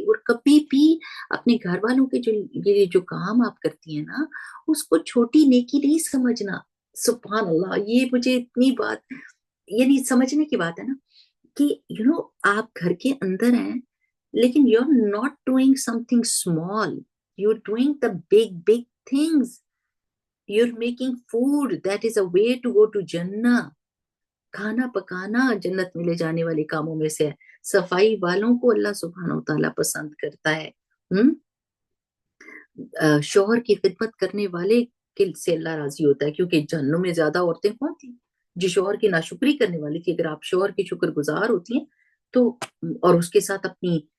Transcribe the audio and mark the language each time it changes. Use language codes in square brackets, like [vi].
[ur] اور کبھی بھی اپنے گھر والوں کے جو کام آپ کرتی ہیں نا، اس کو چھوٹی نیکی نہیں سمجھنا. سبحان اللہ، یہ مجھے اتنی بات یعنی سمجھنے کی بات ہے نا کہ آپ گھر کے اندر ہیں لیکن [en] You are not doing something small, you are doing the big big things. You are making food that is a way to go to جنہ. [ur] کھانا پکانا جنت میں لے جانے والے کاموں میں سے ہے. صفائی والوں کو اللہ سبحانہ و تعالیٰ پسند کرتا ہے. شوہر کی خدمت کرنے والے سے اللہ راضی ہوتا ہے، کیونکہ جہنم میں زیادہ عورتیں کون تھیں جو شوہر کی ناشکری کرنے والی تھی. اگر آپ شوہر کی شکر گزار ہوتی ہیں تو اور اس کے ساتھ اپنی